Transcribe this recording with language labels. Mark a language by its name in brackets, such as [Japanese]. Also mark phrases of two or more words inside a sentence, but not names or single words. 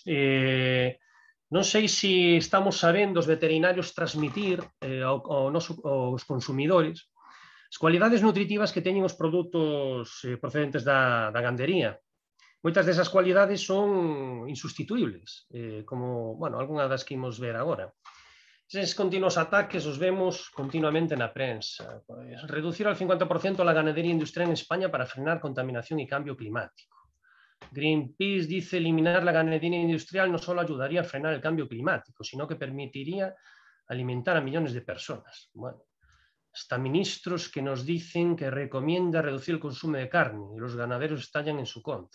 [Galician] Non sei se estamos sabendo os veterinarios transmitir aos consumidores as cualidades nutritivas que teñen os produtos procedentes da gandería. Moitas desas cualidades son insustituibles, como, bueno, algunha das que imos ver agora. Eses continuos ataques os vemos continuamente na prensa. [Spanish] Pues, reducir al 50% la ganadería industrial en España para frenar contaminación y cambio climático. Greenpeace dice eliminar la ganadería industrial no solo ayudaría a frenar el cambio climático, sino que permitiría alimentar a millones de personas. Bueno, hasta ministros que nos dicen que recomienda reducir el consumo de carne y los ganaderos estallan en su contra.